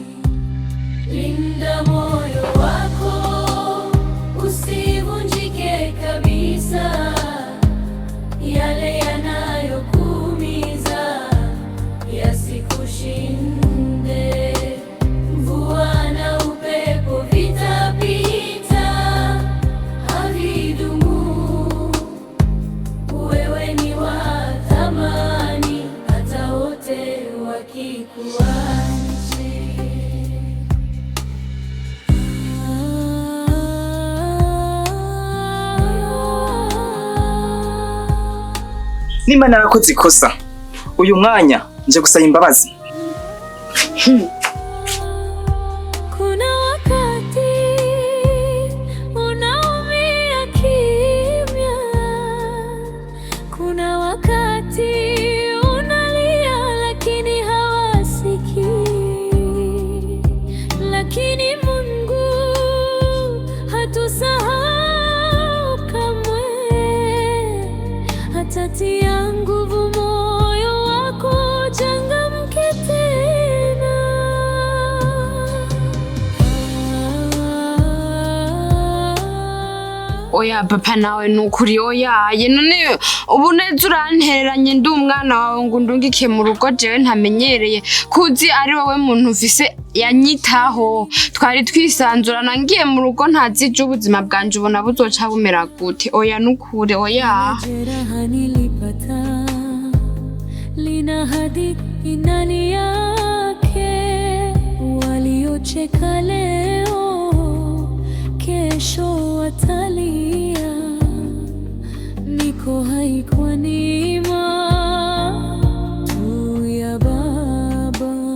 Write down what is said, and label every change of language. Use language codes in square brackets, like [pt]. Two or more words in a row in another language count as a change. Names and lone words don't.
[sw] Linda moyo wako usivunjike kabisa, yale yanayokuumiza yasikushinde. Mvua na upepo vitapita, havidumu. Wewe ni wa thamani, hata wote wakikuacha. [rn] Nimba narakoze ikosa uyu mwanya nje gusaba imbabazi. [sw] Kuna wakati unaumia kimya, kuna wakati unalia lakini hawasikii, lakini Mungu hatusahau kamwe, hatatia nguvu moyo wako, changamke tena. [rn] Oya papa nawe nukuri oyaye none ubu neza urantereranye ndi umwana wawe ngo ndungike mu rugo jewe ntamenyereye kuzi ari wowe muntu ufise yanyitaho twari twisanzurana ngiye mu rugo ntazije ubuzima bwanje ubona buzoca bumera gute. Oya nukuri oya. [sw] Jeraha nilipata lina hadithi ndani yake, waliocheka leo kesho watalia. Niko hai kwa neema tu ya Baba.